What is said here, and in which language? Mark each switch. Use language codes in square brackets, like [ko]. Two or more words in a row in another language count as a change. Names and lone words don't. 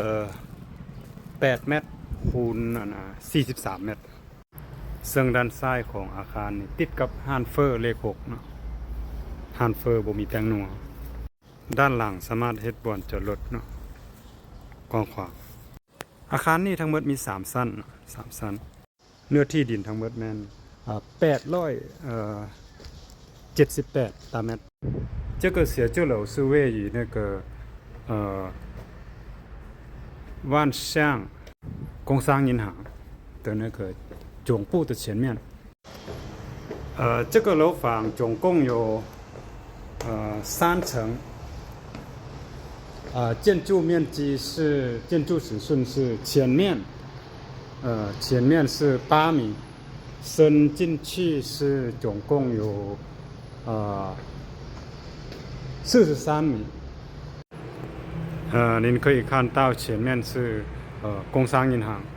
[lo] 8 ແມັດຄູນ43 ແມັດຊຶ່ງດ້ານຊ້າຍຂອງອາຄານນີ້ຕິດກັບຮ້ານເຟີເລກ6ເນາະຮ້ານເຟີບໍ່ມີແຕງນົວດ້ານຫຼັງສາມາດເຮັດບ່ອນຈອດລົດເນາະກວ້າງຂວາງອາຄານນີ້ທັງໝົດມີ3ຊັ້ນ3ຊັ້ນເນື້ອທີ່ດິນທັງໝົດແມ່ນ878ຕາແມັດ [zh] 这个写字楼是位于那个万象工商银行的那个总部的前面这个楼房总共有3层建筑面积是建筑尺寸是前面是8米伸进去是总共有43米您可以看到前面是工商银行